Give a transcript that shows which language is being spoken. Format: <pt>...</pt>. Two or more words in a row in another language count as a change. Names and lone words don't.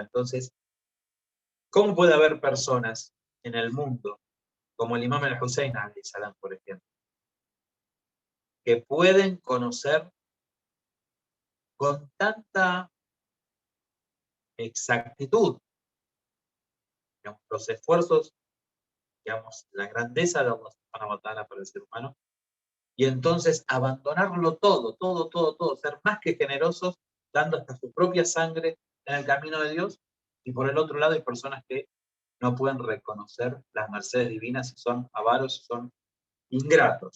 <es>Entonces, ¿cómo puede haber personas en el mundo, como el imam al-Hussein, por ejemplo, que pueden conocer con tanta exactitud, digamos, los esfuerzos, digamos, la grandeza de Allah</es> <ar>سبحانه وتعالى</ar> <es>para el ser humano, y entonces abandonarlo todo, todo, todo, todo, ser más que generosos, dando hasta su propia sangre en el camino de Dios, y por el otro lado hay personas que no pueden reconocer las mercedes divinas y son avaros, son ingratos.</es>